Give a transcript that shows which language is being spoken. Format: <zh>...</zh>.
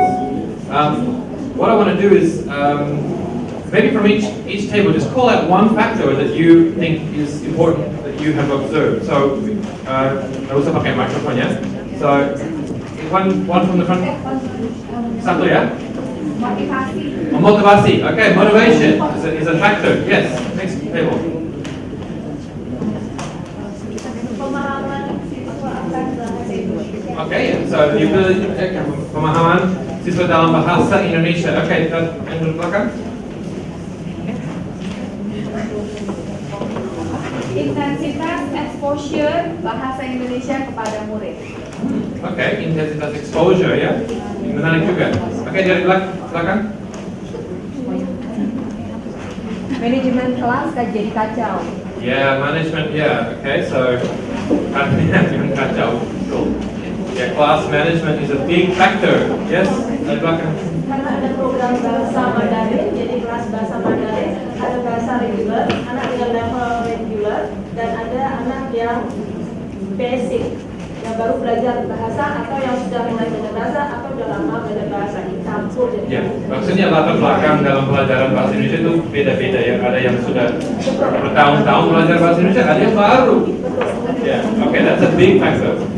<en>What I want to do is maybe from each table just call out one factor that you think is important that you have observed.</en> <id>So, nggak usah pakai microphone ya.</id> <en>So, one from the front.</en> <id>Satu ya. Motivasi. Motivasi.</id> <en>Okay, motivation is a factor. Yes. Next table.</en> <id>Pemahaman siswa akan bahasa Indonesia.</id> <en>Okay, so you really</en> <id>pemahaman siswa dalam bahasa Indonesia. Okay, yang di belakang. Intensitas exposure bahasa Indonesia kepada murid. Okay, intensitas exposure ya. Menarik juga. Okay, dari belakang. Manajemen kelas jadi kacau.</id> <en>Yeah, management. Yeah. Okay, so</en> <id>jangan kacau.</id> <en>Cool. Yeah, class management is a big factor.</en> <id>Yes, dari belakang. Karena ada program bahasa Mandarin, jadi kelas bahasa Mandarin, ada bahasa regular, anak dengan level regular, dan ada anak yang basic, yang baru belajar bahasa atau yang sudah mulai belajar bahasa atau sudah lama belajar bahasa, campur. Ya, maksudnya latar belakang dalam pelajaran bahasa Indonesia itu beda-beda ya. Ada yang sudah bertahun-tahun belajar bahasa Indonesia, ada yang baru.</id> <en>Ya, okay, that's a big factor.</en>